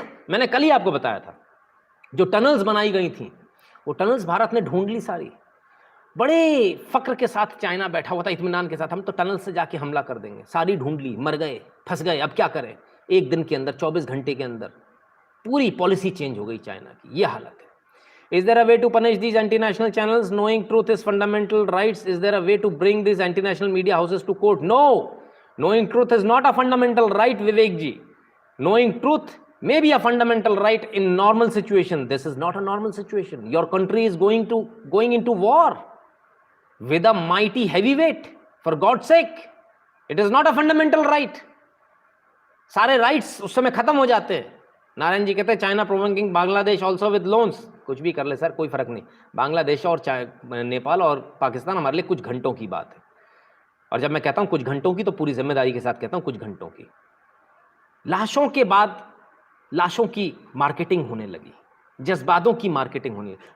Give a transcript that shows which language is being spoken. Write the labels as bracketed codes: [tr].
[hi] मैंने कल ही आपको बताया था जो टनल्स बनाई गई थी, वो टनल्स भारत ने ढूंढ ली सारी। बड़े फक्र के साथ चाइना बैठा हुआ था, इत्मीनान के साथ, हम तो टनल से जाके हमला कर देंगे। सारी ढूंढ ली, मर गए, फंस गए, अब क्या करें। एक दिन के अंदर, 24 घंटे के अंदर पूरी पॉलिसी चेंज हो गई चाइना की। ये हालत है। [en] Is there a way to punish these anti-national channels? Knowing truth is fundamental rights. Is there a way to bring these anti-national media houses to court? No. Knowing truth is not a fundamental right, Vivek ji. Knowing truth may be a fundamental right in normal situation. This is not a normal situation. Your country is going into war with a mighty heavyweight. For God's sake, it is not a fundamental right. [hi] सारे rights उस समय खत्म हो जाते हैं। नारायण जी कहते हैं [en] China provoking Bangladesh also with loans. [hi] कुछ भी कर ले सर, कोई फर्क नहीं। बांग्लादेश और नेपाल और पाकिस्तान हमारे लिए कुछ घंटों की बात है। और जब मैं कहता हूं कुछ घंटों की तो पूरी जिम्मेदारी के साथ कहता हूं कुछ घंटों की। लाशों के बाद लाशों की मार्केटिंग होने लगी, जज्बातों की मार्केटिंग होने लगी।